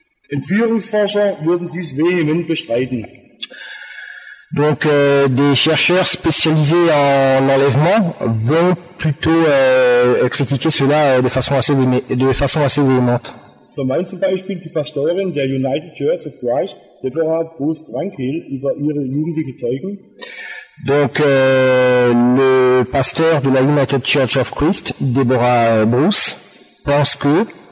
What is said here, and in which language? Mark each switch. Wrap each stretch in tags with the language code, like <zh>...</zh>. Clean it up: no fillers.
<de>Entführungsforscher würden dies vehement bestreiten.</de> <fr>Donc des chercheurs spécialisés en enlèvement vont plutôt critiquer cela de façon assez véhémente.</fr> <de>So meint zum Beispiel die Pastorin der United Church of Christ, Deborah Bruce Tranquil, über ihre jugendliche Zeugen.</de> <fr>Donc le pasteur de la United Church of Christ, Deborah Bruce, pense que</fr>